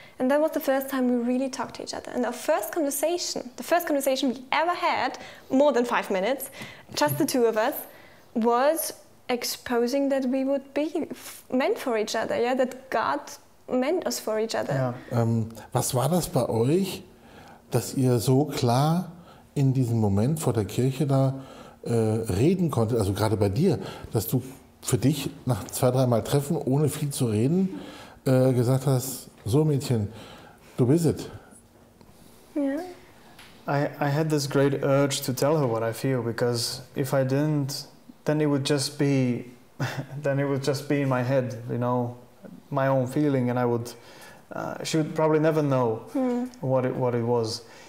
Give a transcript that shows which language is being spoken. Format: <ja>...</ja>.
<en>And that was the first time we really talked to each other. And our first conversation, the first conversation we ever had, more than 5 minutes, just the two of us, was exposing that we would be meant for each other, yeah? That God meant us for each other. Ja.</en> <de>Was war das bei euch, dass ihr so klar in diesem Moment vor der Kirche da reden konntet, also gerade bei dir, dass du für dich nach 2-3 Mal Treffen, ohne viel zu reden, gesagt hast, so Mädchen, du bist es. Yeah.</de> <en>I had this great urge to tell her what I feel, because if I didn't, then it would just be in my head, you know, my own feeling, and she would probably never know what it was.</en>